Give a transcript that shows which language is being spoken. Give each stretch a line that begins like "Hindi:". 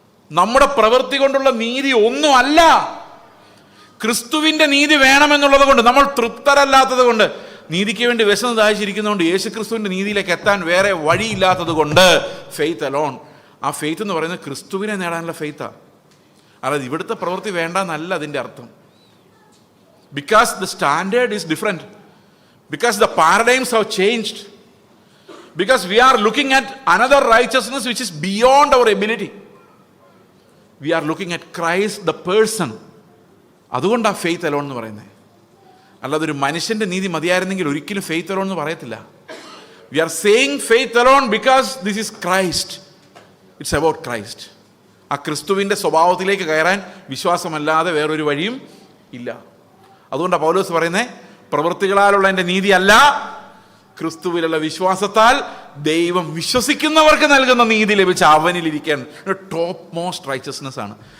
Malayalam: നമ്മുടെ പ്രവൃത്തി കൊണ്ടുള്ള നീതി ഒന്നുമല്ല. ക്രിസ്തുവിൻ്റെ നീതി വേണമെന്നുള്ളത് കൊണ്ട്, നമ്മൾ തൃപ്തരല്ലാത്തത് കൊണ്ട്, നീതിക്ക് വേണ്ടി വിശന്ന് ദാഹിച്ചിരിക്കുന്നതുകൊണ്ട്, യേശു ക്രിസ്തുവിൻ്റെ നീതിയിലേക്ക് എത്താൻ വേറെ വഴിയില്ലാത്തത് കൊണ്ട്, ഫെയ്ത്ത് അലോൺ. ആ ഫെയ്ത്ത് എന്ന് പറയുന്നത് ക്രിസ്തുവിനെ നേടാനുള്ള ഫെയ്ത്താണ്. അതായത് ഇവിടുത്തെ പ്രവൃത്തി വേണ്ടെന്നല്ല അതിൻ്റെ അർത്ഥം.
English: Because the standard is different. Because the paradigms have changed. Because we are looking at another righteousness which is beyond our ability. We are looking at Christ the person.
Malayalam: അതുകൊണ്ടാണ് ഫെയ്ത്ത് അലോൺ എന്ന് പറയുന്നത്. അല്ലാതെ ഒരു മനുഷ്യൻ്റെ നീതി മതിയായിരുന്നെങ്കിൽ ഒരിക്കലും faith alone എന്ന് പറയത്തില്ല.
English: We are saying faith alone because this is Christ. It's about Christ.
Malayalam: ആ ക്രിസ്തുവിൻ്റെ സ്വഭാവത്തിലേക്ക് കയറാൻ വിശ്വാസമല്ലാതെ വേറൊരു വഴിയും ഇല്ല. അതുകൊണ്ടാണ് പൗലോസ് പറയുന്നത്, പ്രവൃത്തികളാലുള്ള എൻ്റെ നീതിയല്ല, ക്രിസ്തുവിലുള്ള വിശ്വാസത്താൽ ദൈവം വിശ്വസിക്കുന്നവർക്ക് നൽകുന്ന നീതി ലഭിച്ച അവനിലിരിക്കാൻ
English: top most righteousness
Malayalam: ആണ്.